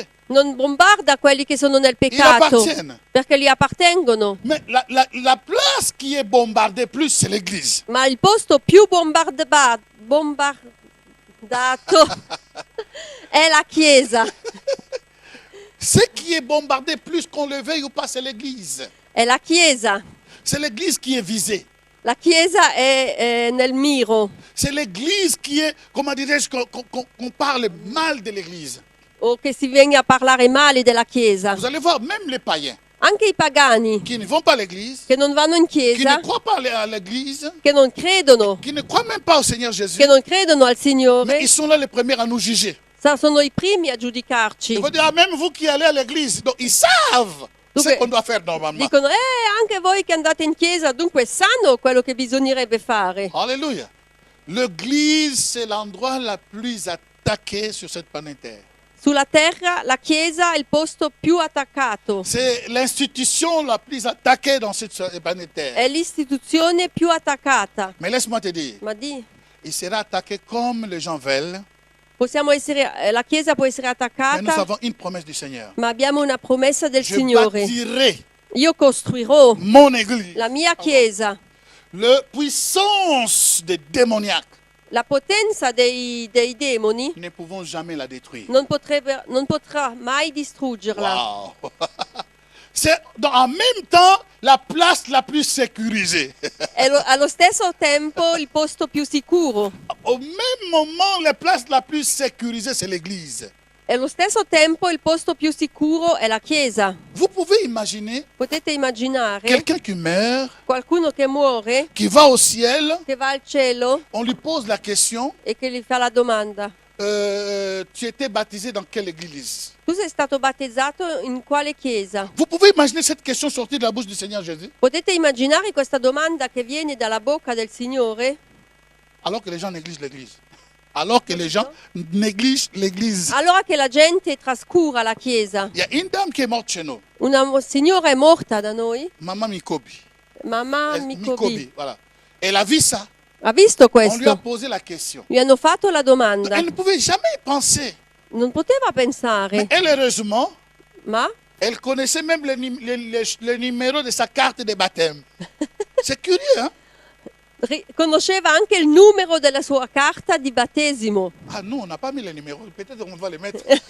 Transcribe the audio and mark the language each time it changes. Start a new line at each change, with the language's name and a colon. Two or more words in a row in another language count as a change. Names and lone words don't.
Italian: Non bombarda quelli che sono nel
French: Ils
Italian: peccato,
French: appartiennent.
Italian: perché gli appartengono.
French: Mais la place qui est bombardée plus, c'est l'Église.
Italian: Ma il posto più bombardato è la Chiesa.
French: Ce qui est bombardé plus, qu'on le veuille ou pas, c'est l'Église.
Italian: È la Chiesa.
French: C'est l'Église qui est visée.
Italian: La Chiesa è nel miro,
French: C'est l'Église qui est, comment dirais-je, qu'on parle mal de l'Église.
Italian: o che si venga a parlare male della Chiesa.
French: Vous allez voir, même les païens
Italian: Anche i pagani
French: qui ne vont pas à l'Église,
Italian: che non vanno in
French: qui ne
Italian: chiesa,
French: croient pas à l'Église,
Italian: che non credono,
French: qui ne croient même pas au Seigneur Jésus,
Italian: che non credono al
French: mais
Italian: Signore,
French: ils sont là les premiers à nous juger.
Italian: sono i primi a giudicarci.
French: Ils vont dire, ah, même vous qui allez à l'Église, donc ils savent ce Donc, qu'on doit faire normalement.
Italian: Dicono, anche voi che andate in chiesa, dunque sanno quello che bisognerebbe fare.
French: Alléluia. L'Église, c'est l'endroit le plus attaqué sur cette planète Terre.
Italian: Sulla terra la Chiesa è il posto più attaccato,
French: C'est l'institution la plus attaquée dans cette planète Terre.
Italian: è l'istituzione più attaccata.
French: Mais laisse-moi te dire,
Italian: Ma di,
French: il sera attaqué comme les gens veulent
Italian: La Chiesa può essere
French: Mais nous
Italian: attaccata,
French: avons une promesse du Seigneur.
Italian: ma abbiamo una promessa del
French: Je
Italian: Signore.
French: bâtirai
Italian: Io costruirò
French: mon église.
Italian: la mia Chiesa.
French: La puissance des démoniaques,
Italian: La potenza dei demoni
French: nous ne pouvons jamais la détruire.
Italian: non potrà mai distruggerla.
French: Wow. C'est en même temps la place la plus sécurisée.
Italian: È allo stesso tempo il posto più sicuro.
French: Au même moment, la place la plus sécurisée, c'est l'église.
Italian: E allo stesso tempo il posto più sicuro è la Chiesa.
French: Vous pouvez imaginer
Italian: Potete immaginare
French: quelqu'un qui meurt,
Italian: qualcuno che muore,
French: qui va au ciel,
Italian: che va al cielo
French: on lui pose la question,
Italian: e che gli fa la domanda:
French: tu étais baptisé dans quelle église?
Italian: tu sei stato battezzato in quale chiesa?
French: Vous pouvez imaginer cette question sortie de la bouche du Seigneur Jésus,
Italian: Potete immaginare questa domanda che viene dalla bocca del Signore?
French: alors que les gens négligent l'église. Alors que les gens négligent l'église.
Italian: Allora che la gente trascura la chiesa.
French: Il y a une dame qui est morte chez nous,
Italian: Una signora è morta da noi,
French: Maman Mikobi.
Italian: mamma Mikobi.
French: Voilà. Elle a vu ça.
Italian: Ha visto
French: On lui a
Italian: questo?
French: posé la question.
Italian: Gli hanno fatto la domanda.
French: Elle ne pouvait jamais y penser.
Italian: Non poteva
French: Mais
Italian: pensare,
French: elle, heureusement,
Italian: ma
French: elle connaissait même le numéro de sa carte de baptême. C'est curieux, hein?
Italian: conosceva anche il numero della sua carta di battesimo.
French: Ah, nous, on n'a pas mis les numéros. Peut-être on va les mettre.